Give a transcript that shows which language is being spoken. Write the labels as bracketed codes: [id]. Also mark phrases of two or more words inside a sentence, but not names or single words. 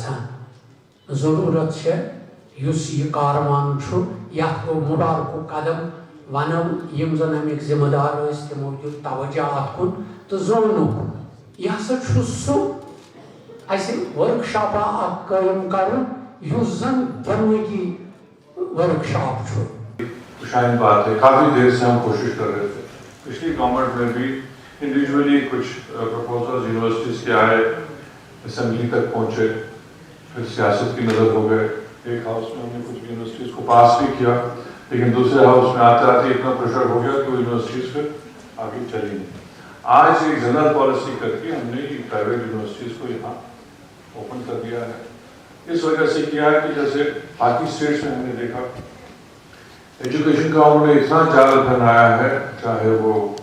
[ks] گژھان ضروٗرت چھےٚ یُس یہِ کاروان چھُ یتھ گوٚو مُبارکُک قدم ونو یم زن امیِکۍ ذمہٕ دار ٲسۍ تِمو دیُت توجہ اتھ کُن تہٕ زونُکھ یہِ ہسا چھُ سُہ اَسہِ ورک شاپا اکھ قٲیِم کرُن یُس زن دٮ۪مٲغی ورک شاپ چھُ [ur] شاید بات ہے کافی دیر سے ہم کوشش کر رہے تھے پچھلی گورنمنٹ میں بھی انڈیویجولی کچھ [en] proposal universities [ur] کے آئے اسمبلی تک پہنچے پھر سیاست کی نظر ہو گئے ایک ہاؤس میں ہم نے کچھ یونیورسٹیز کو پاس بھی کیا لیکن دوسرے ہاؤس میں آتے آتے اتنا پریشر ہو گیا کہ وہ یونیورسٹیز پھر آگے چلی نہیں آج ایک [en] general policy [ur] کر کے ہم نے [en] private universities [ur] کو یہاں اوپن کر دیا ہے اس وجہ سے کیا ہے کہ جیسے باقی اسٹیٹس میں ہم نے دیکھا ایجوکیشن کا انہوں نے اتنا جال پھیلایا ہے چاہے وہ